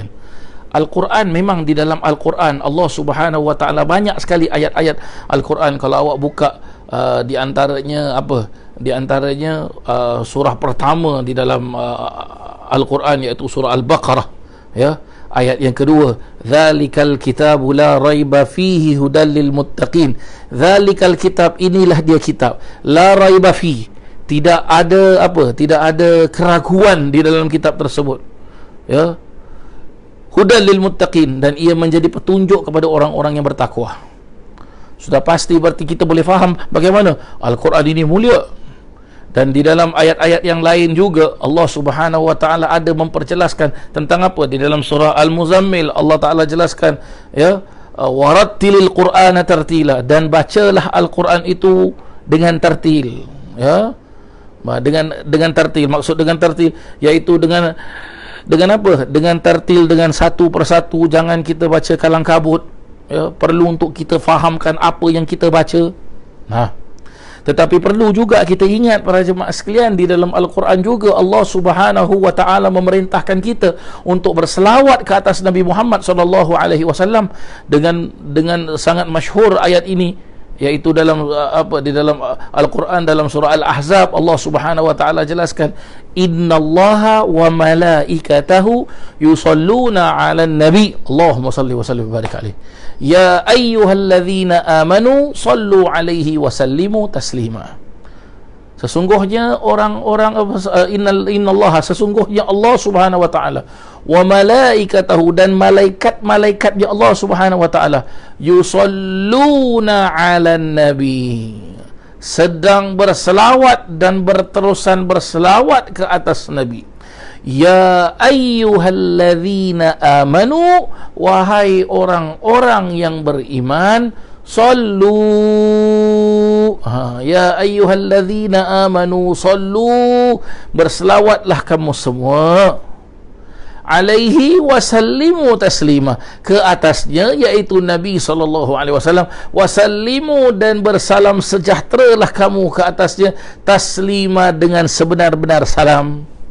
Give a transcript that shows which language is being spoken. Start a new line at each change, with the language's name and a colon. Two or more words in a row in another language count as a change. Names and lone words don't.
Malay: Al-Quran, memang di dalam Al-Quran Allah
Arabic: سبحانه وتعالى
Malay: banyak sekali ayat-ayat Al-Quran. Kalau awak buka di antaranya Di antaranya surah pertama di dalam Al-Quran, iaitu surah Al-Baqarah, ayat yang kedua,
Arabic: ذلك الكتاب لا ريب فيه هدى للمتقين. ذلك الكتاب,
Malay: inilah dia kitab,
Arabic: لا ريب فيه,
Malay: tidak ada tidak ada keraguan di dalam kitab tersebut,
Arabic: هدى للمتقين,
Malay: dan ia menjadi petunjuk kepada orang-orang yang bertakwa. Sudah pasti berarti kita boleh faham bagaimana Al-Quran ini mulia. Dan di dalam ayat-ayat yang lain juga Allah
Arabic: سبحانه وتعالى
Malay: ada memperjelaskan tentang apa. Di dalam surah Al-Muzammil Allah Ta'ala jelaskan,
Arabic: ورتل القرآن ترتيلا,
Malay: dan bacalah Al-Quran itu dengan tartil, dengan tartil. Maksud dengan tartil iaitu dengan Dengan apa? Dengan tertil, dengan satu persatu. Jangan kita baca kalang kabut, ya. Perlu untuk kita fahamkan apa yang kita baca. Tetapi perlu juga kita ingat para jemaah sekalian, di dalam Al-Quran juga Allah
Arabic: سبحانه وتعالى
Malay: memerintahkan kita untuk berselawat ke atas Nabi Muhammad
Arabic: صلى الله عليه وسلم
Malay: dengan sangat masyhur ayat ini, iaitu dalam di dalam Al-Quran, dalam surah Al-Ahzab, Allah
Arabic: سبحانه وتعالى
Malay: jelaskan,
Arabic: إن الله وملائكته يصلون على النبي اللهم صل وسلم وبارك عليه يا أيها الذين آمنوا صلوا عليه وسلموا تسليما.
Malay: Sesungguhnya innallaha, sesungguhnya Allah
Arabic: سبحانه وتعالى, وملائكته,
Malay: dan malaikat-malaikatnya Allah
Arabic: سبحانه وتعالى, يصلون على النبي,
Malay: sedang berselawat dan berterusan berselawat ke atas nabi.
Arabic: يا أيها الذين آمنوا,
Malay: wahai orang-orang yang beriman, sallu,
Arabic: يا أيها الذين آمنوا صلوا,
Malay: berselawatlah kamu semua,
Arabic: عليه وسلموا تسليما,
Malay: ke atasnya, iaitu Nabi SAW, wasallimu, dan bersalam sejahteralah kamu ke atasnya, taslima, dengan sebenar-benar salam.